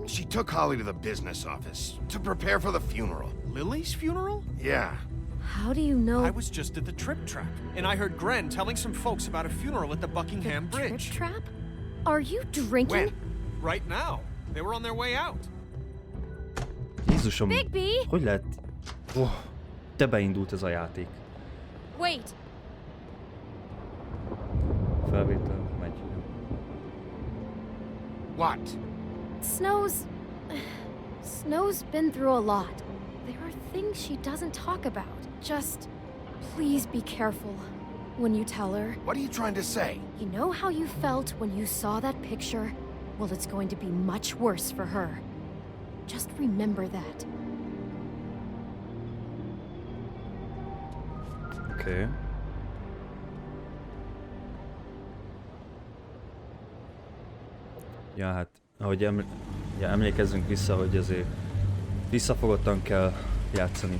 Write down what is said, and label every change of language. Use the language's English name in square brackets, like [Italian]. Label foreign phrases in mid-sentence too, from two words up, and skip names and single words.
[English] She took Holly to the business office to prepare for the funeral. Lily's funeral? Yeah. How do you know? I was just at the Trip Trap, and I heard Gren telling some folks about a funeral at the Buckingham the Bridge. Trip trap? Are you drinking? When? Right now. They were on their way out. [Hungarian] Jézusom, Bigby! hogy lehet... Oh, de beindult ez a játék. [English] Wait. [Hungarian] Felvétel, megy. [English] What? Snow's been through a lot. There are things she doesn't talk about. Just please be careful when you tell her. What are you trying to say? You know how you felt when you saw that picture? Well, it's going to be much worse for her. Just remember that. Okay. [Hungarian] Ja, hát Ahogy ugye, emlékezzünk vissza, hogy azért visszafogottan kell játszani.